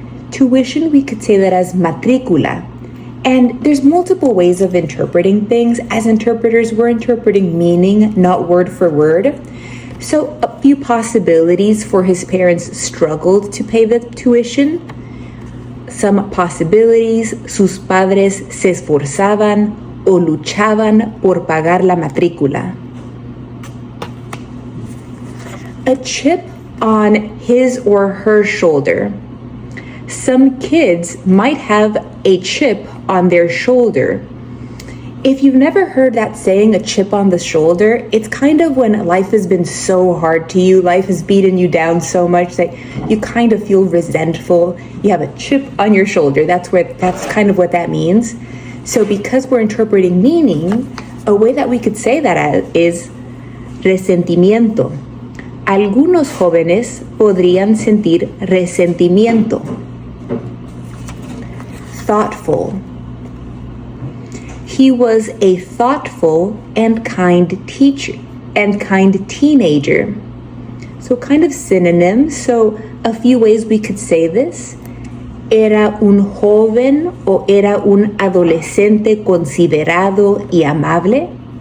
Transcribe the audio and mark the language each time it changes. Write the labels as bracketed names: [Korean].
[English] Tuition, we could say that as matrícula. And there's multiple ways of interpreting things. As interpreters, we're interpreting meaning, not word for word. So a few possibilities for his parents struggled to pay the tuition. Some possibilities: [Spanish] sus padres se esforzaban o luchaban por pagar la matrícula. [English] A chip on his or her shoulder. Some kids might have a chip on their shoulder. If you've never heard that saying, a chip on the shoulder, it's kind of when life has been so hard to you, life has beaten you down so much that you kind of feel resentful. You have a chip on your shoulder. That's kind of what that means. So because we're interpreting meaning, a way that we could say that is resentimiento. [Spanish] Algunos jóvenes podrían sentir resentimiento. [English] Thoughtful. He was a thoughtful and kind teacher and kind teenager. So kind of synonyms. So a few ways we could say this. [Spanish] Era un joven o era un adolescente considerado y amable.